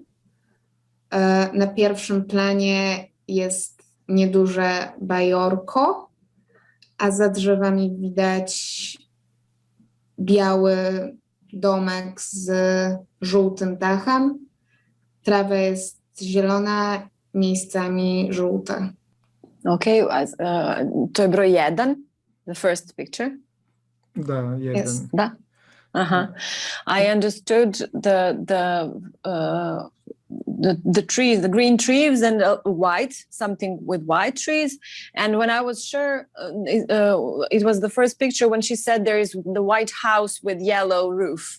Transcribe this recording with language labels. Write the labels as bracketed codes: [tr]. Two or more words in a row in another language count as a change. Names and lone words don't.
[pl] Na pierwszym planie jest nieduże bajorko, a za drzewami widać biały domek z żółtym dachem. Trawa jest zielona, miejscami żółta. [sr] Okay, to je broj 1, [en] the first picture. [sr] Da, jeden. [en] Yes. [sr] Da. [en] I understood the trees, the green trees and white, something with white trees. And when I was sure, it was the first picture when she said there is the white house with yellow roof.